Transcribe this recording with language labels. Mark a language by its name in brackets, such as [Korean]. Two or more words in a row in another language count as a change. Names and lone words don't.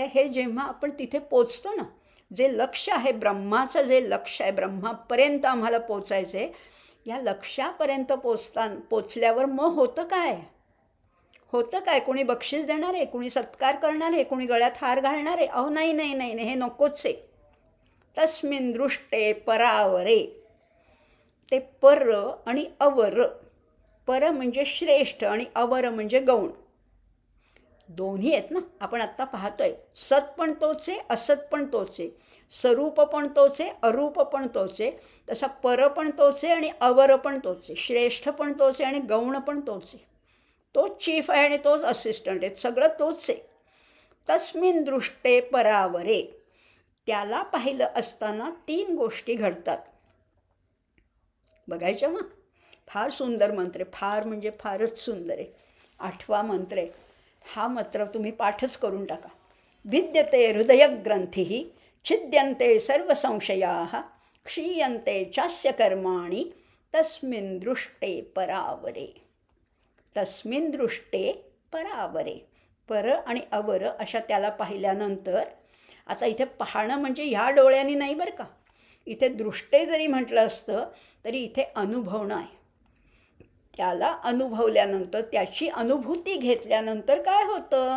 [Marathi] हे जेव्हा आपण तिथे पोचतो ना, जे लक्ष आहे ब्रह्माचं, जे लक्ष आहे ब्रह्मापर्यंत आम्हाला पोचायचं आहे, या लक्ष्यापर्यंत पोचल्यावर मग होतं काय? कोणी बक्षीस देणार आहे, कोणी सत्कार करणार आहे, कोणी गळ्यात हार घालणार आहे? अहो नाही नाही नाही नाही, हे नकोच आहे. [Sanskrit] तस्मिन् दृष्टे परावरे. [Marathi] ते पर आणि अवर. पर म्हणजे श्रेष्ठ आणि अवर म्हणजे गौण. दोन्ही आहेत ना. आपण आत्ता पाहतोय, सत पण तोच आहे, असत पण तोच आहे, स्वरूप पण तोच आहे, अरूप पण तोच आहे. तसा पर पण तोच आहे आणि अवर पण तोच आहे, श्रेष्ठ पण तोच आहे आणि गौण पण तोच आहे. तोच चीफ आहे आणि तोच असिस्टंट आहे, सगळं तोच आहे. [Sanskrit] तस्मिन् दृष्टे परावरे. [Marathi] त्याला पाहिलं असताना 3 गोष्टी घडतात. बघायच्या मग. फार सुंदर मंत्र आहे, फार म्हणजे फारच सुंदर आहे. 8वा मंत्र आहे. हा मंत्र तुम्ही पाठच करून टाका. [Sanskrit] भिद्यते हृदयग्रंथीः छिद्यन्ते सर्व संशयाः क्षीयन्ते चास्य कर्माणि तस्मिन् दृष्टे परावरे. तस्मिन् दृष्टे परावरे. [Marathi] पर आणि अवर अशा त्याला पाहिल्यानंतर, आता इथे पाहणं म्हणजे ह्या डोळ्यांनी नाही बरं का, इथे दृष्टे जरी म्हटलं असतं तरी इथे अनुभवणं आहे. त्याला अनुभवल्यानंतर, त्याची अनुभूती घेतल्यानंतर काय होतं?